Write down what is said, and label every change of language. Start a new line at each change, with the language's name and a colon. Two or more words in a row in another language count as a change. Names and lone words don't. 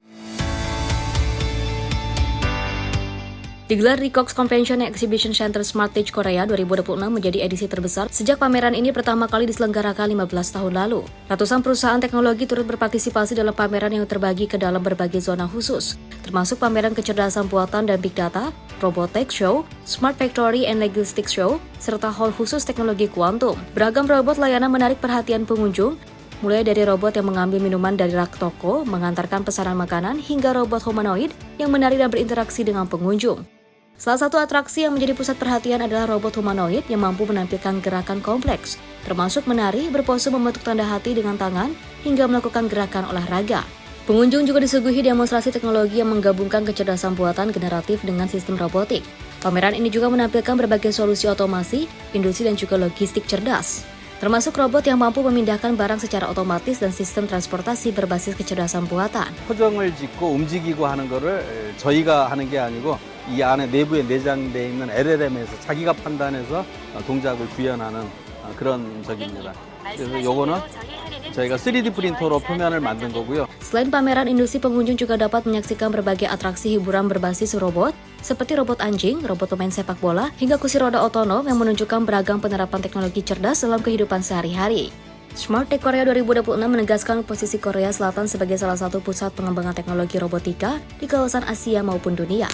Indonesian: Digelar di Cox Convention Exhibition Center Smart Tech Korea 2026 menjadi edisi terbesar sejak pameran ini pertama kali diselenggarakan 15 tahun lalu. Ratusan perusahaan teknologi turut berpartisipasi dalam pameran yang terbagi ke dalam berbagai zona khusus, termasuk pameran kecerdasan buatan dan
English: big data,
Indonesian: Robotech Show, Smart Factory and Logistics Show, serta hall khusus teknologi kuantum. Beragam robot layanan menarik perhatian pengunjung, mulai dari robot yang mengambil minuman dari rak toko, mengantarkan pesanan makanan, hingga robot humanoid yang menari dan berinteraksi dengan pengunjung. Salah satu atraksi yang menjadi pusat perhatian adalah robot humanoid yang mampu menampilkan gerakan kompleks, termasuk menari, berpose membentuk tanda hati dengan tangan, hingga melakukan gerakan olahraga. Pengunjung juga disuguhi demonstrasi teknologi yang menggabungkan kecerdasan buatan generatif dengan sistem robotik. Pameran ini juga menampilkan berbagai solusi otomasi, industri dan juga logistik cerdas, termasuk robot yang mampu memindahkan barang secara otomatis dan sistem transportasi berbasis kecerdasan buatan.
Korean: 포정을 짓고 움직이고 하는 거를 저희가 하는 게 아니고 이 안에 내부에 내장되어 있는 LLM에서 자기가 판단해서 동작을 구현하는 그런 적입니다. 그래서 요거는 저희가 3D 프린터로 표면을 만든 거고요.
Indonesian: Selain pameran industri, pengunjung juga dapat menyaksikan berbagai atraksi hiburan berbasis robot, seperti robot anjing, robot pemain sepak bola, hingga kursi roda otonom yang menunjukkan beragam penerapan teknologi cerdas dalam kehidupan sehari-hari. Smart Tech Korea 2026 menegaskan posisi Korea Selatan sebagai salah satu pusat pengembangan teknologi robotika di kawasan Asia maupun dunia.